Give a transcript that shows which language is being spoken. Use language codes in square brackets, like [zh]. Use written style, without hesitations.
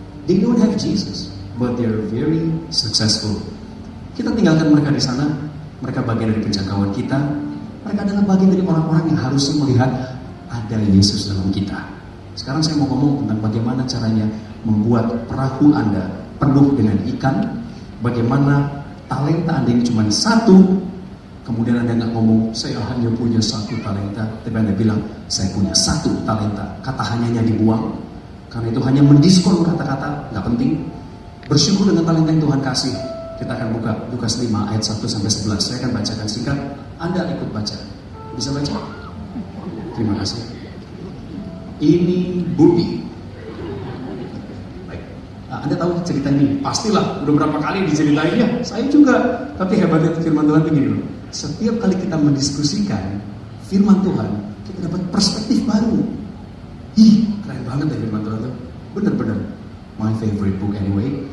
[en] They don't have Jesus, but they are very successful. [id] Kita tinggalkan mereka di sana, mereka bagian dari penjangkauan kita, mereka adalah bagian dari orang-orang yang harusnya melihat ada Yesus dalam kita. Sekarang saya mau ngomong tentang bagaimana caranya membuat perahu Anda penuh dengan ikan, bagaimana talenta Anda yang cuma satu, kemudian Anda nggak ngomong, saya hanya punya satu talenta, tapi Anda bilang, saya punya satu talenta. Kata hanyanya dibuang, karena itu hanya mendiskon kata-kata, nggak penting. Bersyukur dengan talenta yang Tuhan kasih. Kita akan buka Lukas 5 ayat 1-11. Saya akan bacakan singkat, Anda ikut baca. Bisa baca? Terima kasih. Ini bumi. Baik. Nah, Anda tahu cerita ini? Pastilah, udah berapa kali diceritain ya. Saya juga. Tapi hebatnya firman Tuhan begini loh. Setiap kali kita mendiskusikan firman Tuhan, kita dapat perspektif baru. Keren banget ya firman Tuhan itu. Benar-benar [en] my favorite book anyway.